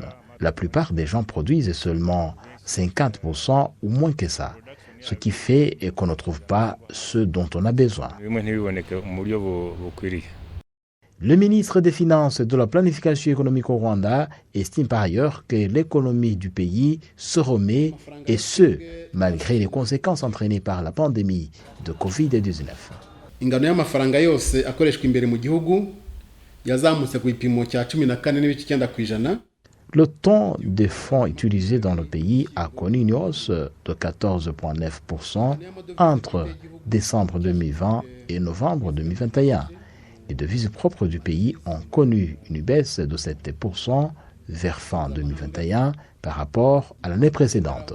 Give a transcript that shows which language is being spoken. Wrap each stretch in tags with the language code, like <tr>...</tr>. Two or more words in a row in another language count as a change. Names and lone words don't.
<fr>La plupart des gens produisent seulement 50% ou moins que ça, ce qui fait qu'on ne trouve pas ce dont on a besoin. Le ministre des Finances et de la Planification économique au Rwanda estime par ailleurs que l'économie du pays se remet, et ce, malgré les conséquences entraînées par la pandémie de Covid-19.</fr> <rw>Ingano y'amafaranga yose akoreshwa imbere mu gihugu yazamutse ku gipimo cya 14,9%.</rw> <fr>Le taux des fonds utilisés dans le pays a connu une hausse de 14,9% entre décembre 2020 et novembre 2021. Les devises propres du pays ont connu une baisse de 7% vers fin 2021 par rapport à l'année précédente.</fr>